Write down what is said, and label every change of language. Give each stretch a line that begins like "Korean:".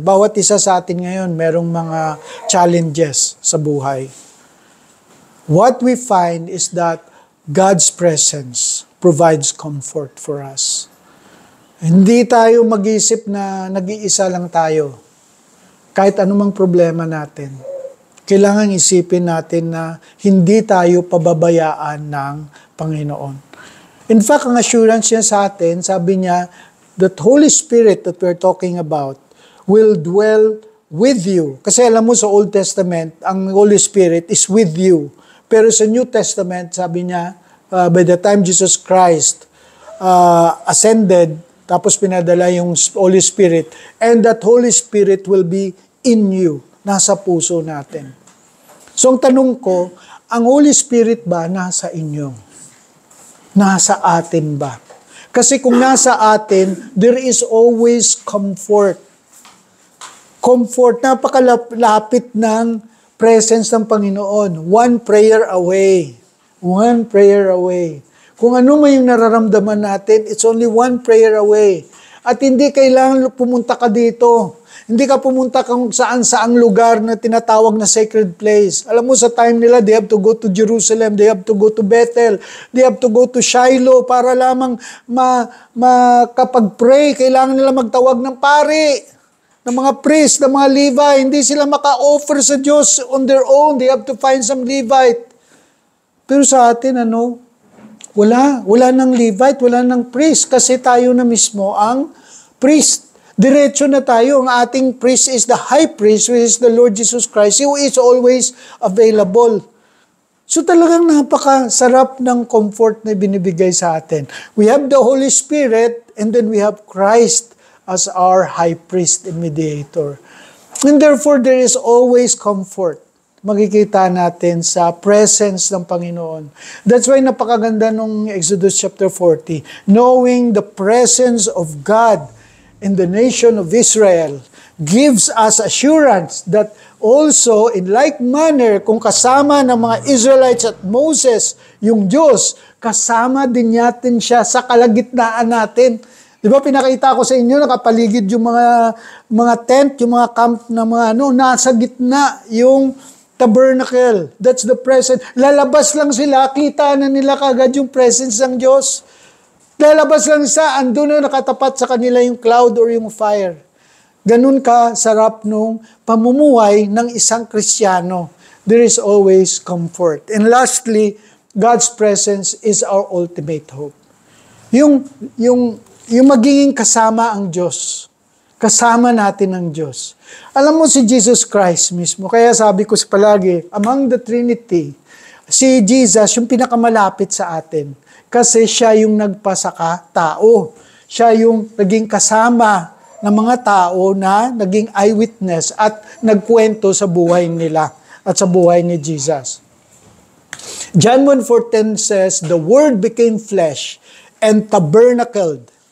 Filipino: Bawat isa sa atin ngayon, merong mga challenges sa buhay.
English: What we find is that God's presence provides comfort for us.
Filipino: Hindi tayo mag-isip na nag-iisa lang tayo. Kahit anumang problema natin, kailangan isipin natin na hindi tayo pababayaan ng Panginoon.
English: In fact,
Filipino: ang assurance niya sa atin, sabi niya,
English: that Holy Spirit that we're talking about will dwell with you.
Filipino: Kasi alam mo sa Old Testament, ang Holy Spirit
English: is with you.
Filipino: Pero sa
English: New Testament,
Filipino: sabi niya,
English: by the time Jesus Christ ascended,
Filipino: tapos pinadala yung
English: Holy Spirit, and that Holy Spirit will be in you,
Filipino: nasa puso natin. So ang tanong ko, ang Holy Spirit ba nasa inyo? Nasa atin ba? Kasi kung nasa atin,
English: there is always comfort.
Filipino: Comfort, napakalapit ng presence ng Panginoon.
English: One prayer away. One prayer away.
Filipino: Kung ano man yung nararamdaman natin,
English: it's only one prayer away.
Filipino: At hindi kailangan pumunta ka dito. Hindi ka pumunta kung saan-saang lugar na tinatawag na sacred place. Alam mo, sa time nila,
English: they have to go to Jerusalem, they have to go to Bethel, they have to go to Shiloh
Filipino: para lamang makapag-pray. Kailangan nila magtawag ng pari, ng mga priest, ng mga Levite. Hindi sila maka-offer sa Diyos
English: on their own. They have to find some Levite.
Filipino: Pero sa atin, wala. Wala ng Levite, wala ng priest, kasi tayo na mismo ang priest. Diretso na tayo. Ang ating
English: priest is the high priest, which is the Lord Jesus Christ, who is always available.
Filipino: So talagang napakasarap ng comfort na binibigay sa atin.
English: We have the Holy Spirit, and then we have Christ as our high priest and mediator. And therefore, there is always comfort.
Filipino: Makikita natin sa presence ng Panginoon.
English: That's why
Filipino: napakaganda nung Exodus chapter 40.
English: Knowing the presence of God in the nation of Israel gives us assurance that also in like manner,
Filipino: kung kasama ng mga Israelites at Moses, yung Diyos, kasama din natin siya sa kalagitnaan natin. Di ba pinakita ko sa inyo, nakapaligid yung mga tent, yung mga camp na nasa gitna yung tabernacle.
English: That's the presence.
Filipino: Lalabas lang sila, kita na nila kagad yung presence ng Diyos. Lalabas lang sa, andun na nakatapat sa kanila yung cloud or yung fire. Ganun ka sarap nung pamumuhay ng isang Kristiyano.
English: There is always comfort. And lastly, God's presence is our ultimate hope.
Filipino: Yung magiging kasama ang Diyos. Kasama natin ang Diyos. Alam mo si Jesus Christ mismo, kaya sabi ko palagi,
English: among the Trinity,
Filipino: si Jesus yung pinakamalapit sa atin. Kasi siya yung nagpasaka tao. Siya yung naging kasama ng mga tao na naging eyewitness at nagkwento sa buhay nila at sa buhay ni Jesus.
English: John 1:4 says, the Word became flesh and tabernacled.